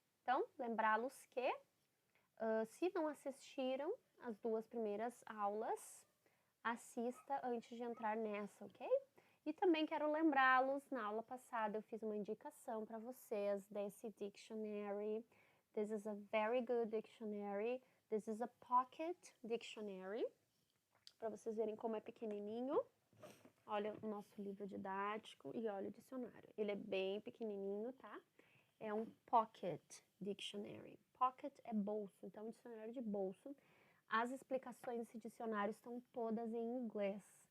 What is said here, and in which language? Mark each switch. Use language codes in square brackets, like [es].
[pt] Então, lembrá-los que se não assistiram as duas primeiras aulas, assista antes de entrar nessa, ok? E também quero lembrá-los, na aula passada eu fiz uma indicação para vocês desse dictionary. [en] This is a very good dictionary. This is a pocket dictionary. [pt] Para vocês verem como é pequenininho. Olha o nosso livro didático e olha o dicionário. Ele é bem pequenininho, tá? É um [en] pocket dictionary. [pt] Pocket é bolso, então dicionário de bolso. As explicações desse dicionário estão todas em inglês.